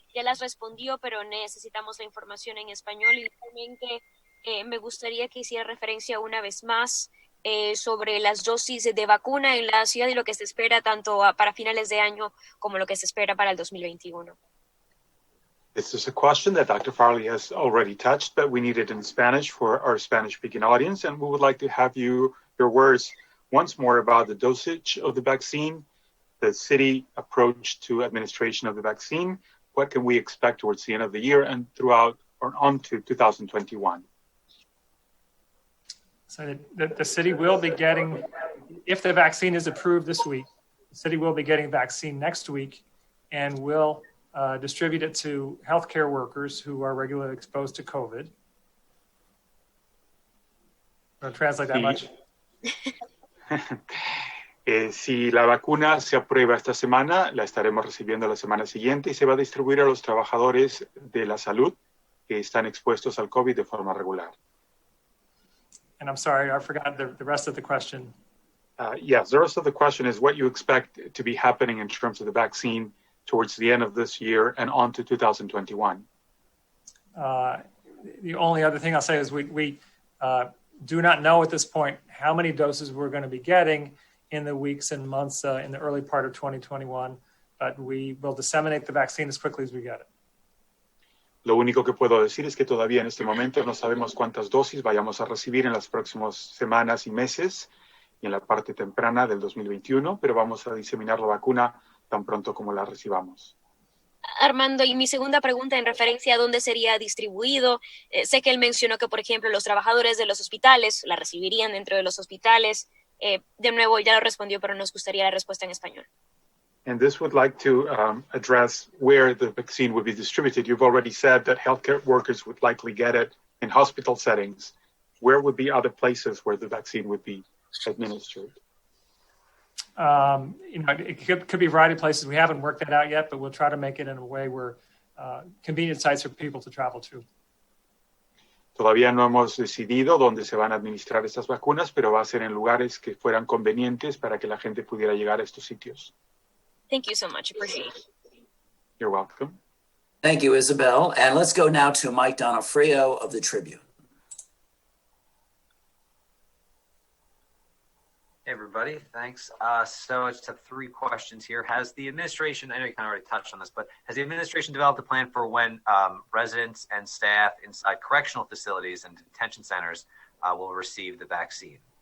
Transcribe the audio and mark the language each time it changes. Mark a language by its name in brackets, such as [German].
[Spanish] Ya las respondió, pero necesitamos la información en español. Y realmente me gustaría que hiciera referencia una vez más sobre las dosis de vacuna en la ciudad y lo que se espera tanto para finales de año como lo que se espera para el 2021. [English] This is a question that Dr. Farley has already touched, but we need it in Spanish for our Spanish-speaking audience, and we would like to have your words once more about the dosage of the vaccine, the city approach to administration of the vaccine, what can we expect towards the end of the year and throughout or on to 2021. So the city will be getting, if the vaccine is approved this week, the city will be getting vaccine next week and will distribute it to healthcare workers who are regularly exposed to COVID. Don't translate that much. [Spanish] Si la vacuna se aprueba esta semana, la estaremos recibiendo la semana siguiente y se va a distribuir a los trabajadores de la salud que están expuestos al COVID de forma regular. [English] And I'm sorry, I forgot the rest of the question. Yes, the rest of the question is what you expect to be happening in terms of the vaccine towards the end of this year and on to 2021. The only other thing I'll say is we do not know at this point how many doses we're going to be getting in the weeks and months in the early part of 2021, but we will disseminate the vaccine as quickly as we get it. [Spanish] Lo único que puedo decir es que todavía en este momento no sabemos cuántas dosis vayamos a recibir en las próximas semanas y meses y en la parte temprana del 2021, pero vamos a diseminar la vacuna tan pronto como la recibamos. Armando, y mi segunda pregunta en referencia a dónde sería distribuido. Sé que él mencionó que, por ejemplo, los trabajadores de los hospitales la recibirían dentro de los hospitales. De nuevo, ya lo respondió, pero nos gustaría la respuesta en español. [English] And this would like to address where the vaccine would be distributed. You've already said that healthcare workers would likely get it in hospital settings. Where would be other places where the vaccine would be administered? It could be a variety of places. We haven't worked that out yet, but we'll try to make it in a way where convenient sites for people to travel to. [Spanish] Todavía no hemos decidido dónde se van a administrar estas vacunas, pero va a ser en lugares que fueran convenientes para que la gente pudiera llegar a estos sitios. [English] Thank you so much. Appreciate it. You're welcome. Thank you, Isabel. And let's go now to Mike Donofrio of the Tribune. Hey, everybody. Thanks. So I just have three questions here. Has the administration, I know you kind of already touched on this, but has the administration developed a plan for when residents and staff inside correctional facilities and detention centers will receive the vaccine?